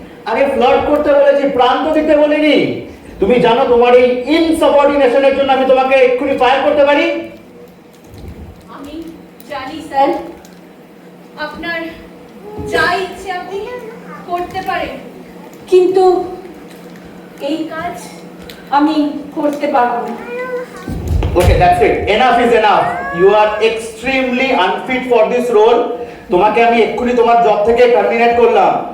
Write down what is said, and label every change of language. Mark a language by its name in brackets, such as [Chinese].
[Bangla] আরে ফ্লার্ট করতে বলেছি, প্রান্ত দিতে বলিনি। তুমি জানো তোমার এই ইনসাবঅর্ডিনেশনের জন্য আমি তোমাকে এক্ষুনি ফায়ার করতে পারি। আমি জানি স্যার, আপনার যা ইচ্ছে আপনি করতে পারেন, কিন্তু এই কাজ আমি করতে পারবো না। [English] Okay, that's it. Enough is enough. You are extremely unfit for this role. [Bangla] তোমাকে আমি এক্ষুনি তোমার জব থেকে টার্মিনেট করলাম।